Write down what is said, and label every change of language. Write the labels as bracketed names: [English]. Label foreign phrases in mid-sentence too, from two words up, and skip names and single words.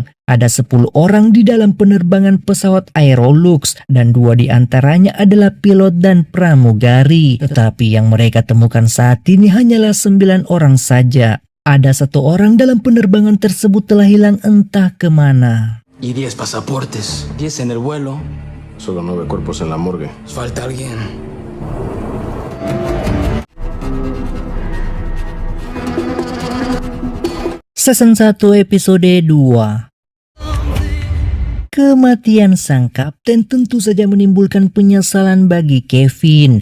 [Indonesian] Ada 10 orang di dalam penerbangan pesawat Aerolux, dan 2 di antaranya adalah pilot dan pramugari. Tetapi yang mereka temukan saat ini hanyalah 9 orang saja. Ada 1 orang dalam penerbangan tersebut telah hilang entah kemana. [Spanish] Y 10 pasaportes, 10 en el vuelo. Solo 9 cuerpos en la morgue. Falta alguien. [English] Season 1 episode 2. [Indonesian] Kematian sang kapten tentu saja menimbulkan penyesalan bagi Kevin.